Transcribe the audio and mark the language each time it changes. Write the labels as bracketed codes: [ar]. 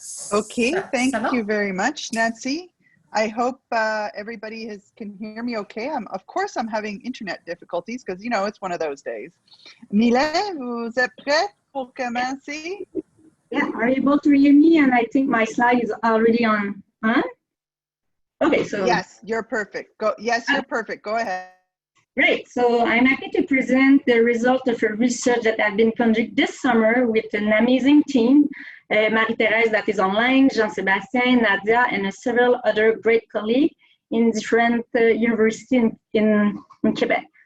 [en] Okay, thank you very much, Nancy. I hope everybody can hear me okay. Of course, I'm having internet difficulties because, you know, it's one of those days. [fr] Milet, vous êtes prêt pour commencer? [en] Yeah, are you able to hear me? And I think my slide is already on. Huh? Okay, so. Yes, you're perfect. Yes, you're perfect. Go ahead. Great. So I'm happy to present the result of a research that I've been conducting this summer with an amazing team, Marie-Thérèse that is online, Jean-Sébastien, Nadia, and several other great colleagues in different universities in Quebec.